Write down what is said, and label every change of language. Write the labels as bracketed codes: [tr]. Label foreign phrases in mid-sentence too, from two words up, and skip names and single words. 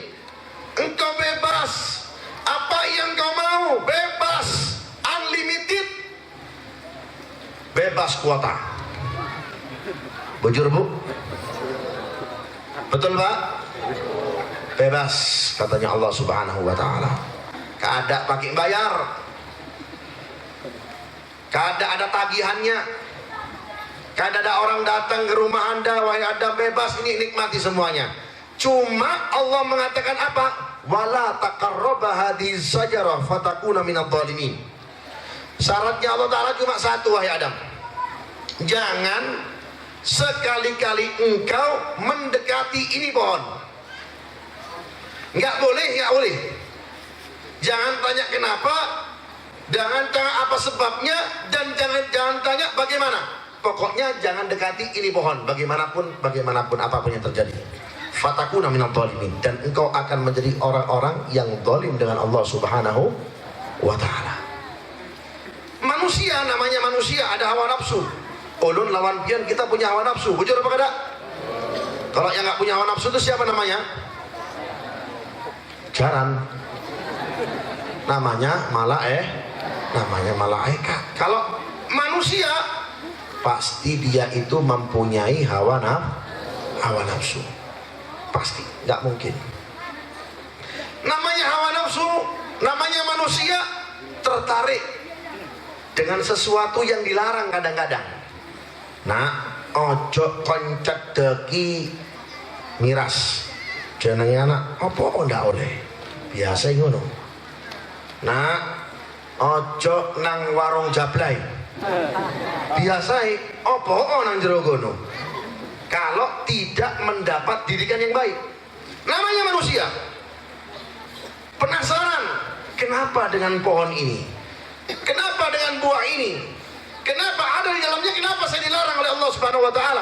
[id] Engkau bebas, apa yang kau mau, bebas, unlimited, bebas kuota. [bjn] Bujur, Bu? Betul, Pak? [id] Bebas, katanya Allah [ar] سبحانه وتعالى. [id] Kada pakai bayar, kada ada tagihannya, kada ada orang datang ke rumah Anda, wahai Adam, bebas, ini nikmati semuanya. Cuma Allah mengatakan apa? [ar] ولا تقربا هذه الشجرة فتكونا من الظالمين. [id] Syaratnya Allah Ta'ala cuma satu, wahai Adam, jangan sekali-kali engkau mendekati ini pohon. Nggak boleh. Jangan tanya kenapa, jangan tanya apa sebabnya, dan jangan tanya bagaimana. Pokoknya jangan dekati ini pohon, bagaimanapun apapun yang terjadi. [ar] فتكونا من الظالمين, [id] dan engkau akan menjadi orang-orang yang zalim dengan Allah [ar] سبحانه وتعالى. [id] Manusia, namanya manusia, ada hawa nafsu. [bjn] Ulun lawan pian, [id] kita punya hawa nafsu. [bjn] Bujur apa kada? [id] Kalau yang nggak punya hawa nafsu itu siapa namanya? Jaran. Namanya malaikat. Kalau manusia, pasti dia itu mempunyai hawa nafsu. Pasti, nggak mungkin. Namanya hawa nafsu, namanya manusia tertarik dengan sesuatu yang dilarang kadang-kadang. Nah, [jv] ojo koncet deki miras. Jenenge anak, apa ndak oleh? Biasa ngono. Nah, ojo nang warung jablay. Biasa apa nang jero kono. [id] Kalau tidak mendapat didikan yang baik. Namanya manusia. Penasaran, kenapa dengan pohon ini? Kenapa dengan buah ini? Kenapa ada di dalamnya? Kenapa saya dilarang oleh Allah [ar] سبحانه وتعالى?